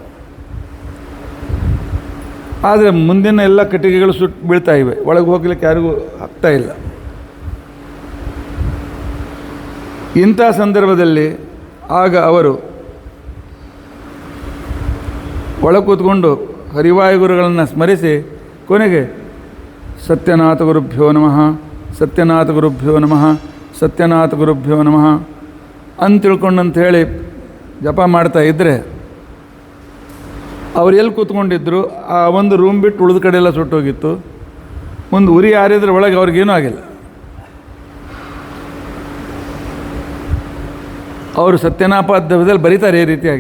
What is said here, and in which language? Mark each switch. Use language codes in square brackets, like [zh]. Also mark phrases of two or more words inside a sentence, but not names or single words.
[kn] ಆದರೆ ಮುಂದಿನ ಎಲ್ಲ ಕಟ್ಟಿಗೆಗಳು ಸುಟ್ಟು ಬೀಳ್ತಾ ಇವೆ, ಒಳಗೆ ಹೋಗ್ಲಿಕ್ಕೆ ಯಾರಿಗೂ ಆಗ್ತಾ ಇಲ್ಲ. ಇಂಥ ಸಂದರ್ಭದಲ್ಲಿ ಆಗ ಅವರು ಒಳ ಕೂತ್ಕೊಂಡು ಹರಿವಾಯುಗುರುಗಳನ್ನು ಸ್ಮರಿಸಿ ಕೊನೆಗೆ [sa] ಸತ್ಯನಾಥ ಗುರುಭ್ಯೋ ನಮಃ, ಸತ್ಯನಾಥ ಗುರುಭ್ಯೋ ನಮಃ, ಸತ್ಯನಾಥ ಗುರುಭ್ಯೋ ನಮಃ [kn] ಅಂತ ತಿಳ್ಕೊಂಡಂತ ಹೇಳಿ ಜಪ ಮಾಡ್ತಾ ಇದ್ದರೆ, ಅವ್ರು ಎಲ್ಲಿ ಕೂತ್ಕೊಂಡಿದ್ರು ಆ ಒಂದು ರೂಮ್ ಬಿಟ್ಟು ಉಳಿದ ಕಡೆ ಎಲ್ಲ ಸುಟ್ಟೋಗಿತ್ತು. ಒಂದು ಉರಿ ಆರಿದ್ರೆ ಒಳಗೆ ಅವ್ರಿಗೇನೂ ಆಗಿಲ್ಲ. ಅವರು ಸತ್ಯನಾಪಾದ್ಯದಲ್ಲಿ ಬರೀತಾರೆ ಈ ರೀತಿಯಾಗಿ.